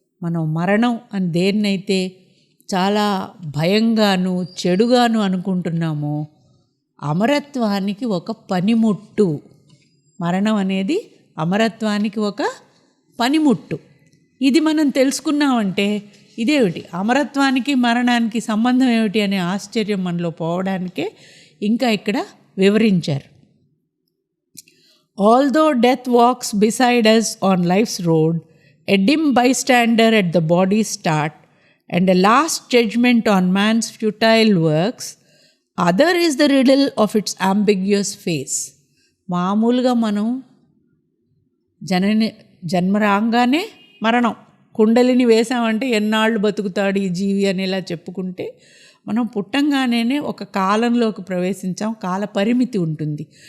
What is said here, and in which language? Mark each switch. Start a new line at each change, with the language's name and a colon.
Telugu: మనం మరణం అని దేన్నైతే చాలా భయంగాను చెడుగాను అనుకుంటున్నామో, అమరత్వానికి ఒక పనిముట్టు. మరణం అనేది అమరత్వానికి ఒక పనిముట్టు. ఇది మనం తెలుసుకున్నామంటే ఇదేమిటి, అమరత్వానికి మరణానికి సంబంధం ఏమిటి అనే ఆశ్చర్యం మనలో పోవడానికే ఇంకా ఇక్కడ వివరించారు.
English: Although death walks beside us on life's road, a dim bystander at the body's start, and a last judgment on man's futile works, other is the riddle of its ambiguous face.
Telugu: మామూలుగా మనం జన్మ రాగానే మరణం, కుండలిని వేసామంటే ఎన్నాళ్ళు బతుకుతాడు ఈ జీవి అనేలా చెప్పుకుంటే, మనం పుట్టంగానే ఒక కాలంలోకి ప్రవేశించాం, కాల పరిమితి ఉంటుంది.